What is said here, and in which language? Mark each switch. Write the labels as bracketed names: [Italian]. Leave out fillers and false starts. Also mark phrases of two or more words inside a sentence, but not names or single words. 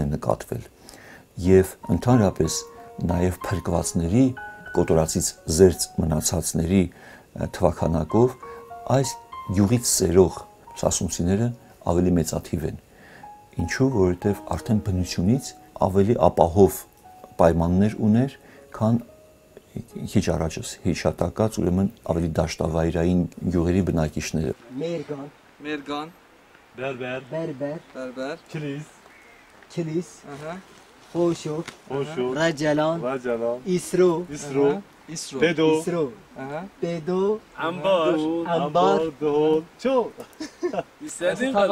[Armenian] նկատվել եւ ընդհանրապես նաեւ փրկվածների կոտորածից զերծ մնացածների թվականակով այս գյուղից սերող սասունցիները ավելի մեծաթիվ են, ինչու որովհետեւ արդեն բնությունից ավելի ապահով պայմաններ ուներ, քան քիչ առաջս հիշատակած ուրեմն ավելի դաշտավայրային գյուղերի բնակիչները։ Մերգան, Բերբեր, [Turkish] Kilis, Xoşur, Racalan, İsro, Bedo, Ambar, Çok. İstediğin kadar.